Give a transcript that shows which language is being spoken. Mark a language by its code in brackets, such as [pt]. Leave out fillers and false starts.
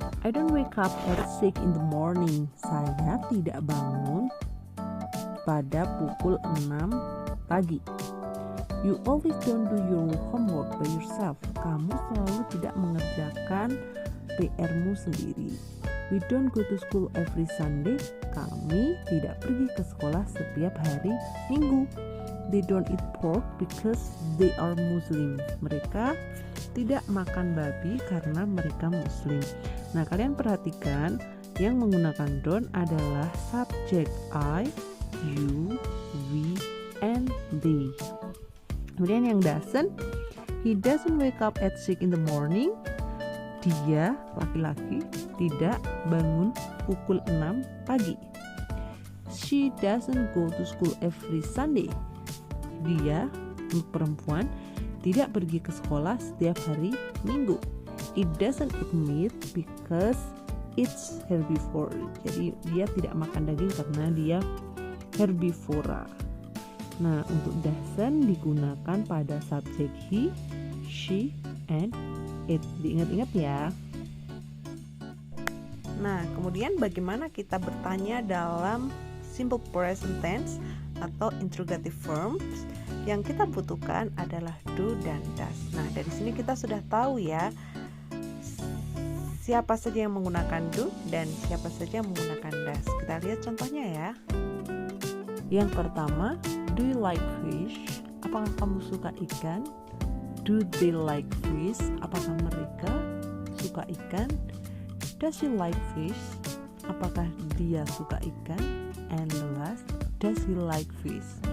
[en] I don't wake up at 6 in the morning. [id] Saya tidak bangun pada pukul 6 pagi. [en] You always don't do your homework by yourself. [id] Kamu selalu tidak mengerjakan PR-mu sendiri. [en] We don't go to school every Sunday. [id] Kami tidak pergi ke sekolah setiap hari Minggu. [en] They don't eat pork because they are Muslim. [id] Mereka tidak makan babi karena mereka Muslim. Nah, kalian perhatikan yang menggunakan don't adalah subjek I, you, we, and they. Kemudian yang doesn't, [en] he doesn't wake up at 6 in the morning. [id] Dia, laki-laki, tidak bangun pukul 6 pagi. [en] She doesn't go to school every Sunday. [id] Dia, perempuan, tidak pergi ke sekolah setiap hari Minggu. [en] It doesn't eat meat because it's herbivore. [id] Jadi dia tidak makan daging karena dia herbivora. Nah, untuk doesn't digunakan pada subjek he, she, and it. Diingat-ingat ya. Nah, kemudian bagaimana kita bertanya dalam simple present tense atau interrogative forms? Yang kita butuhkan adalah do dan does. Nah, dari sini kita sudah tahu ya siapa saja yang menggunakan do dan siapa saja yang menggunakan does. Kita lihat contohnya ya. Yang pertama, [en] do you like fish? [id] Apakah kamu suka ikan? [en] Do they like fish? [id] Apakah mereka suka ikan? [en] Does she like fish? [id] Apakah dia suka ikan? [en] And the last, does he like fish?